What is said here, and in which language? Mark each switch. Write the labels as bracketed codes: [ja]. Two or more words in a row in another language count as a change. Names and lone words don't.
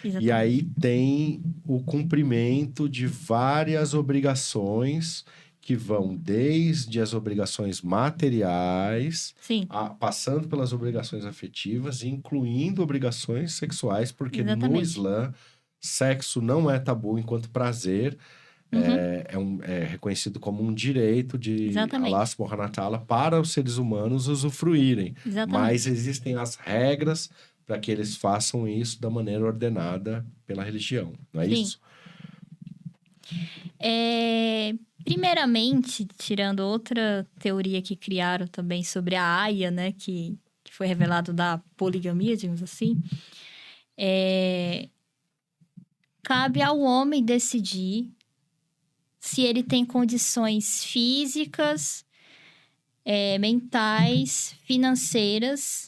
[pt] E aí tem o cumprimento de várias obrigações que vão desde as obrigações materiais, passando pelas obrigações afetivas, incluindo obrigações sexuais, porque no Islã, sexo não é tabu enquanto prazer. É reconhecido como um direito de Allah [ar] سبحانه وتعالى [pt] para os seres humanos usufruírem. Mas existem as regras para que eles façam isso da maneira ordenada pela religião, não é isso? Primeiramente, tirando outra teoria que criaram também sobre a aia, né, que foi revelado da poligamia, digamos assim, cabe ao homem decidir se ele tem condições físicas, mentais, financeiras.